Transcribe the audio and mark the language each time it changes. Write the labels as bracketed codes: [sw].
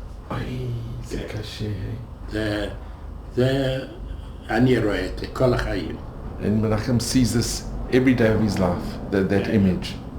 [he] אוי, זה קשה. זה אני רואה את זה כל החיים. [en] And Menachem sees this every day of his life, that image.